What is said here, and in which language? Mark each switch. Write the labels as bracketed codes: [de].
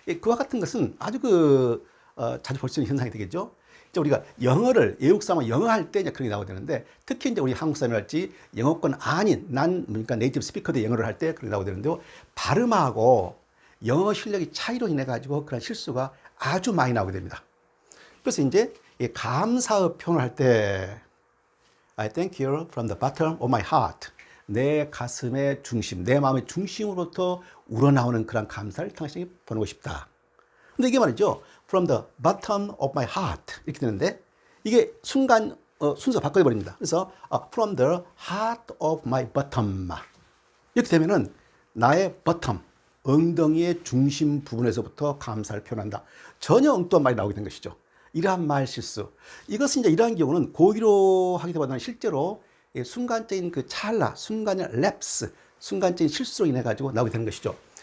[ko] 그와 같은 것은 아주 자주 볼 수 있는 현상이 되겠죠. 이제 우리가 영어를, 외국 사람은 영어 할 때 이제 그런 게 나오게 되는데, 특히 이제 우리 한국 사람이랄지 영어권 아닌 그러니까 네이티브 스피커들 영어를 할 때 그런 게 나오게 되는데요. 발음하고 영어 실력이 차이로 인해 가지고 그런 실수가 아주 많이 나오게 됩니다. 그래서 이제 감사의 표현을 할 때 [en] I thank you from the bottom of my heart. [ko] 내 가슴의 중심, 내 마음의 중심으로부터 우러나오는 그런 감사를 당신에게 보내고 싶다. 근데 이게 말이죠. [en] From the bottom of my heart [ko] 이렇게 되는데, 이게 순간 순서 바꿔버립니다. 그래서 [en] from the heart of my bottom. [ko] 이렇게 되면은 나의 bottom, 엉덩이의 중심 부분에서부터 감사를 표현한다. 전혀 엉뚱한 말이 나오게 된 것이죠. 이러한 말 실수. 이것은 이제 이러한 경우는 고의로 하기보다는 실제로 순간적인 그 찰나, 순간의 랩스, 순간적인 실수로 인해 가지고 나오게 되는 것이죠.